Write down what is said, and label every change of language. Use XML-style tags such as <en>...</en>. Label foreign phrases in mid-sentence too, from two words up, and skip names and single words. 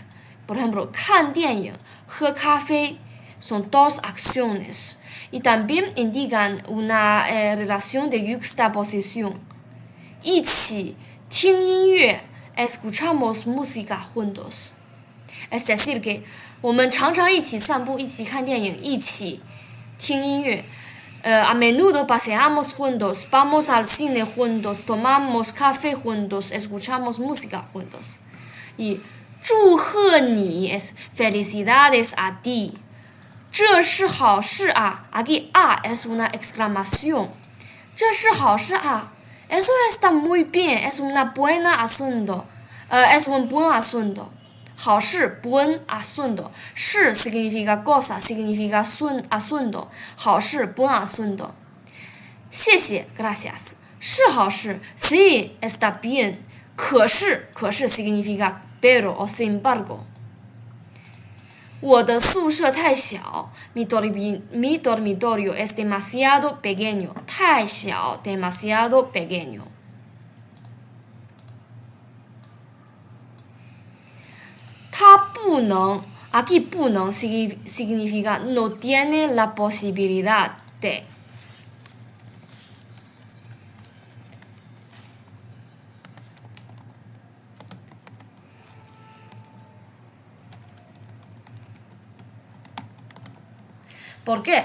<es>Por ejemplo,</es> <zh>看电影 喝咖啡</zh> <es>son dos acciones. Y también indican una relación de juxtaposición.</es> <zh>一起听音乐</zh> <es>escuchamos música juntos. Es decir que</es> <zh>我们常常一起散步，一起看电影，一起听音乐。</zh> <es>A menudo paseamos juntos, vamos al cine juntos, tomamos café juntos, escuchamos música juntos. Y</es> <zh>祝贺你</zh> <es>es felicidades a ti.</es> <zh>这是好事啊</zh> <es>Aquí a es una exclamación.</es> <zh>这是好事啊</zh> <es>Eso está muy bien, es una buena asunto. Es un buen asunto. 好事 buen asunto. 是 significa cosa, significa asunto. 好事 buen asunto. 谢谢 gracias.</es> <zh>是好事</zh> <es>sí, está bien. 可是 significa pero o sin embargo.</es> <zh>我的宿舍太小</zh> <es>mi dormitorio es demasiado pequeño.</es> <zh>太小</zh> <es>demasiado pequeño.</es> <zh>他不能</zh> <es>aquí</es> <zh>不能</zh> <es>significa no tiene la posibilidad de. ¿Por qué?</es>